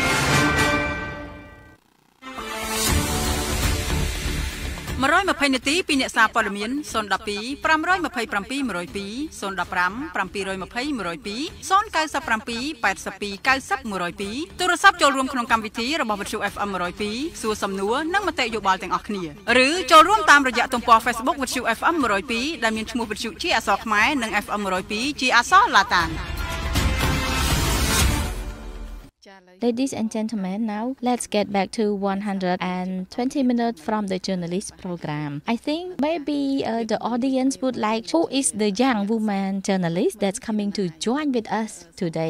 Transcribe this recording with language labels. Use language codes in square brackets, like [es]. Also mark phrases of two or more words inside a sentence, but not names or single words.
[km] 120 នាទីពីអ្នកសារព័ត៌មាន012 527 102 015 720 102 097 82 90 102 ទូរស័ព្ទចូលរួមក្នុងកម្មវិធីរបស់វិទ្យុ FM 102សួរសំណួរនិងមតិយោបល់ទាំងអស់គ្នាឬចូលរួមតាមរយៈទំព័រ Facebook វិទ្យុ FM 102ដែលមានឈ្មោះវិទ្យុជាអក្សរខ្មែរនិង FM 102ជាអក្សរឡាតាន [en] Ladies and gentlemen, now let's get back to 120 minutes from the journalist program. I think maybe the audience would like who is the young woman journalist that's coming to join with us today.